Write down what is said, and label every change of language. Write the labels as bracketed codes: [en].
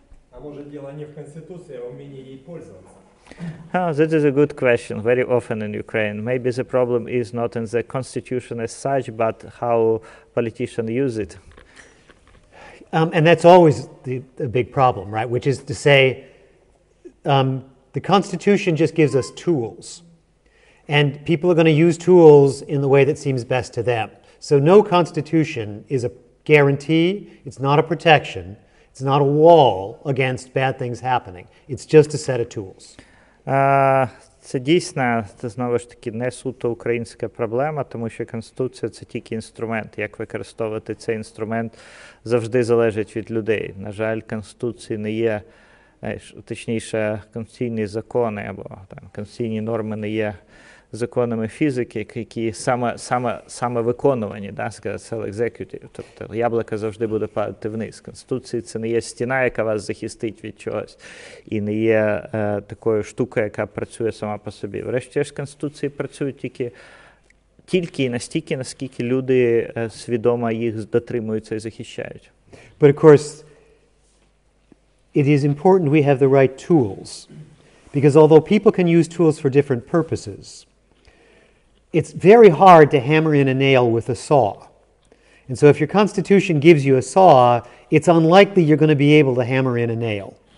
[uk] А може, діло не в Конституції, а в вмінні їй пользуватися? [en] Oh, that is a good question, very often in Ukraine. Maybe the problem is not in the constitution as such, but how politicians use it. And that's always the big problem, right? Which is to say, the Constitution just gives us tools. And people are going to use tools in the way that seems best to them. So no Constitution is a guarantee, it's not a protection, it's not a wall against bad things happening. It's just a set of tools. [uk] Це дійсно, це знову ж таки не суто українська проблема, тому що Конституція – це тільки інструмент. Як використовувати цей інструмент завжди залежить від людей. На жаль, Конституції не є, точніше, конституційні закони або там, конституційні норми не є законами фізики, які саме виконувані, да, сказати, executive. Тобто яблуко завжди буде падати вниз. Конституція – це не є стіна, яка вас захистить від чогось, і не є такою штукою, яка працює сама по собі. Врешті-решт, Конституції працюють тільки і настільки, наскільки люди свідомо їх дотримуються і захищають. [en] But of course, it is important we have the right tools. Because although people can use tools for different purposes, it's very hard to hammer in a nail with a saw. And so if your Constitution gives you a saw, it's unlikely you're going to be able to hammer in a nail.